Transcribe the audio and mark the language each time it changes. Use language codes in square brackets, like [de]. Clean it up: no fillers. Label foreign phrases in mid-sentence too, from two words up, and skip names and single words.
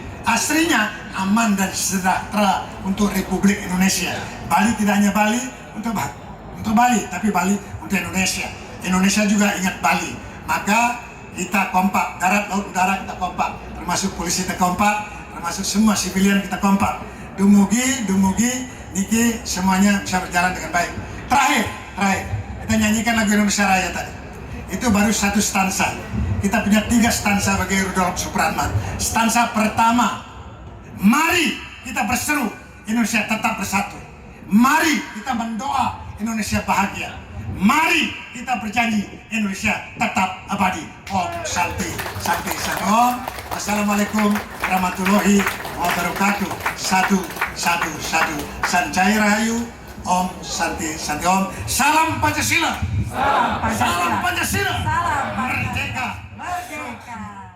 [id] Aslinya aman dan sejahtera untuk Republik Indonesia. Bali tidak hanya Bali untuk Bali, tapi Bali untuk Indonesia. Indonesia juga ingat Bali. Maka kita kompak, darat, laut, udara kita kompak. Termasuk polisi kita kompak, termasuk semua sipilian kita kompak. [ban] Dumugi, niki [id] semuanya bisa berjalan dengan baik. Terakhir, kita nyanyikan lagu Indonesia Raya tadi. Itu baru satu stansa. Kita punya 3 stansa bagi Rudolf Supratman. Stansa pertama, mari kita berseru Indonesia tetap bersatu. Mari kita mendoa Indonesia bahagia. Mari kita berjanji Indonesia tetap abadi. [sa] Om Santi Om. [ar] Assalamualaikum warahmatullahi wabarakatuh. [id] Satu. Sanjaya Rahayu. [sa] Om Santi Om. [id] Salam Pancasila. Salam Pancasila. Salam Pancasila. Salam Pancasila. Merdeka. Merdeka.